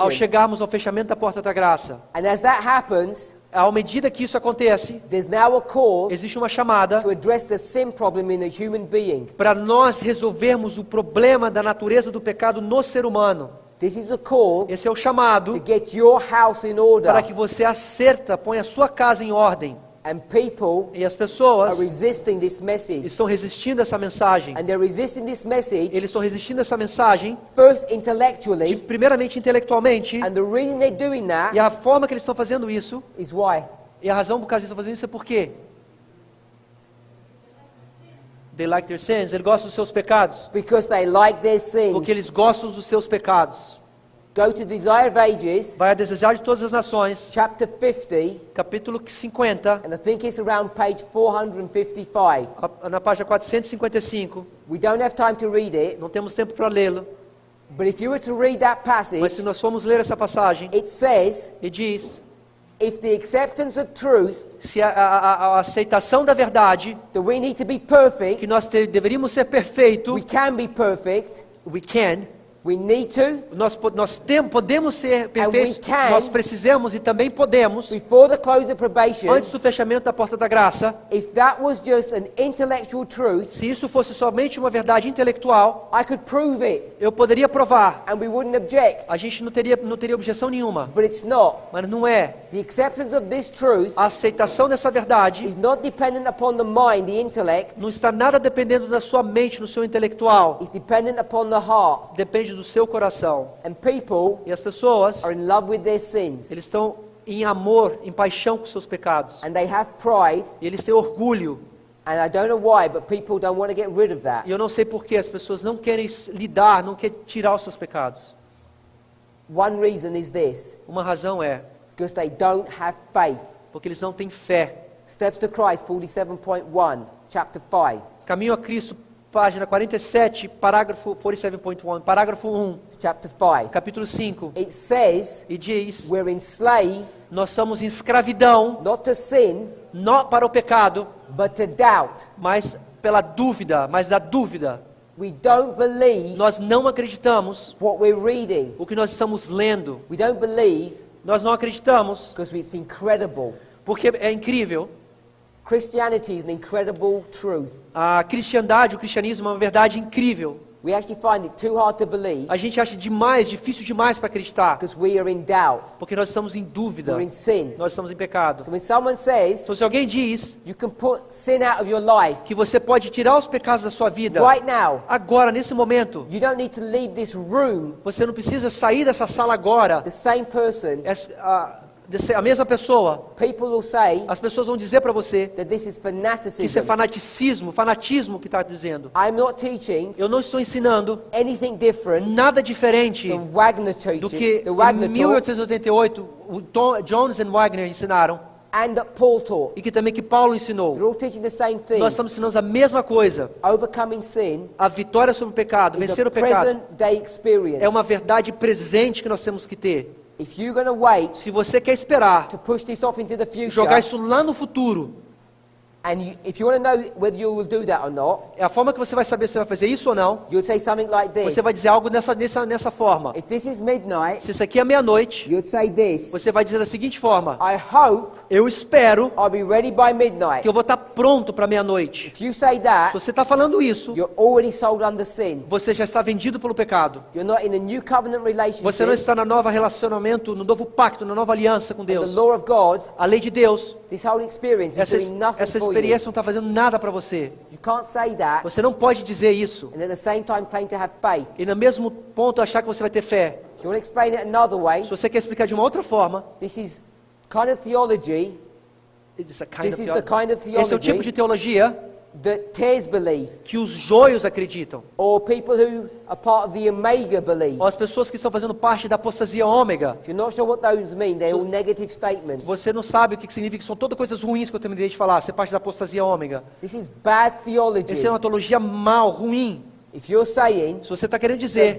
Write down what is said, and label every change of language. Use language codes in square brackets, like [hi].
[pt] ao chegarmos ao fechamento da porta da graça. [en] And as that happens, [pt] À medida que isso acontece, [en] there's now a call [pt] existe uma chamada [en] to address the sin problem in a human being. [pt] para nós resolvermos o problema da natureza do pecado no ser humano. [en] This is a call [pt] Esse é o chamado [en] to get your house in order [pt] para que você acerta, ponha a sua casa em ordem [en] And people [pt] E as [en] are [pt] pessoas [en] resisting this message. [pt] estão resistindo a essa mensagem. [en] And they're resisting this message [pt] Eles estão resistindo a essa mensagem, [en] first intellectually. [pt] primeiramente intelectualmente, [en] And the reason they're doing that [pt] e a forma que eles estão fazendo isso, [en] is why? [pt] e a razão por que eles estão fazendo isso é por quê? [en] They like their sins. [pt] Eles gostam dos seus pecados. [en] Because they like their sins. [pt] Porque eles gostam dos seus pecados. [en] Go to Desire of Ages, [pt] Vai a Desejar de Todas as Nações, [en] chapter 50, [pt] capítulo 50, [en] and I think it's around page 455. [pt] na página 455. [en] We don't have time to read it, [pt] Não temos tempo para lê-lo, [en] but if you were to read that [pt] mas se [en] passage, [pt] nós formos ler essa passagem, [en] it says, [pt] e diz, [en] if the acceptance of truth, [pt] se a aceitação da verdade, [en] that we need to be [pt] que [en] perfect, [pt] nós deveríamos ser perfeito, [en] we can be perfect, we can, we need to, [pt] nós podemos ser perfeitos, [en] we can, [pt] nós precisamos e também podemos, [en] before the close of probation, [pt] antes do fechamento da porta da graça. [en] if that was just an intellectual truth, [pt] Se isso fosse somente uma verdade intelectual, [en] I could prove it, [pt] eu poderia provar. [en] and we wouldn't object, [pt] A gente não teria objeção nenhuma. [en] but it's not. [pt] Mas não é. [en] The acceptance of this truth [pt] A aceitação dessa verdade [en] is not dependent upon the mind, the intellect, [pt] não está nada dependendo da sua mente, no seu intelectual. [en] it's dependent upon the heart. [pt] Depende do seu coração. [en] And people [pt] E as pessoas, [en] are in love with their sins, [pt] eles estão em amor, em paixão com seus pecados. [en] and they have pride, [pt] E eles têm orgulho. [en] and I don't know why, but people don't want to get rid of that. [pt] E eu não sei por que as pessoas não querem lidar, não querem tirar os seus pecados. [en] One reason is this, [pt] Uma razão é [en] because they don't have faith. [pt] porque eles não têm fé. [en] Steps to Christ 47.1, chapter 5, [pt] Caminho a Cristo, página 47, parágrafo 47.1, parágrafo 1, [en] chapter 5. [pt] capítulo 5. [en] It says [pt] E diz, [en] we're enslaved [pt] nós somos em escravidão, [en] not to sin, [pt] não para o pecado, [en] but to doubt. [pt] mas pela dúvida, mas da dúvida. [en] We don't believe [pt] Nós não acreditamos [en] what we're reading. [pt] o que nós estamos lendo. [en] We don't believe [pt] Nós não acreditamos [en] because it's incredible. [pt] porque é incrível. [en] Christianity is an incredible truth. [pt] A cristandade, o cristianismo é uma verdade incrível. [en] We actually find it too hard to believe [pt] A gente acha difícil demais para acreditar, [en] because we are in doubt. [pt] porque nós estamos em dúvida. [en] We're in sin. [pt] Nós estamos em pecado. [en] So when someone says [pt] Então se alguém diz [en] you can put sin out of your life [pt] que você pode tirar os pecados da sua vida, [en] right now, [pt] agora, nesse momento, [en] you don't need to leave this room [pt] você não precisa sair dessa sala agora. [en] the same person. [pt] A mesma pessoa, [en] People will say [pt] as pessoas vão dizer para você [en] that this is [pt] que isso é [en] fanaticism. [pt] fanatismo que está dizendo. [en] I'm not teaching [pt] Eu não estou ensinando [en] anything different [pt] nada diferente [en] than Wagner [pt] do que [en] the [pt] em [en] Wagner taught, [pt] 1888 o Jones e Wagner ensinaram [en] and that Paul taught. [pt] e que também que Paulo ensinou. [en] They're all teaching the same thing. [pt] Nós estamos ensinando a mesma coisa. [en] Overcoming sin [pt] A vitória sobre o pecado, [en] is [pt] vencer [en] a [pt] o pecado, [en] present day experience. [pt] é uma verdade presente que nós temos que ter. [en] If you're going to wait [pt] Se você quer esperar [en] to push this off into the future, [pt] jogar isso lá no futuro, [en] and if you want to know whether you will do that or not, [pt] é a forma que você vai saber se você vai fazer isso ou não. [en] you'll say something like this. [pt] Você vai dizer algo nessa forma. [en] If this is midnight, [pt] Se isso aqui é meia-noite, [en] you'd say this. [pt] você vai dizer da seguinte forma: [en] I hope [pt] eu espero [en] I'll be ready by midnight. [pt] que eu vou estar pronto para meia-noite. [en] If you say [pt] Se [en] that, [pt] você está falando isso, [en] you're already sold under sin. [pt] você já está vendido pelo pecado. [en] You're not in a new covenant [pt] Você não [en] relationship. [pt] está na nova relacionamento, no novo pacto, na nova aliança com [en] The [pt] Deus. [en] law of God, [pt] A lei de Deus, [en] this whole experience is [pt] essa [en] doing nothing for you. [pt] experiência não está fazendo nada para você. [en] You can't say that [pt] Você não pode dizer isso [en] and at the same time claim to have faith. [pt] e no mesmo ponto achar que você vai ter fé. [en] If you want to explain it another way, [pt] Se você quer explicar de uma outra forma, [en] this is kind of theology this is the kind of [pt] esse é o tipo de teologia [en] that tares believe, [pt] que os joios acreditam, [en] or people who are part of the Omega believe. [pt] ou as pessoas que estão fazendo parte da apostasia ômega. [en] If you're not sure what those mean, they're all negative statements. [pt] Você não sabe o que significa, são todas coisas ruins que eu terminei de falar, ser parte da apostasia ômega. [en] This is bad theology. [pt] Essa é uma teologia mal, ruim. [en] If you're saying [pt] Se você está querendo dizer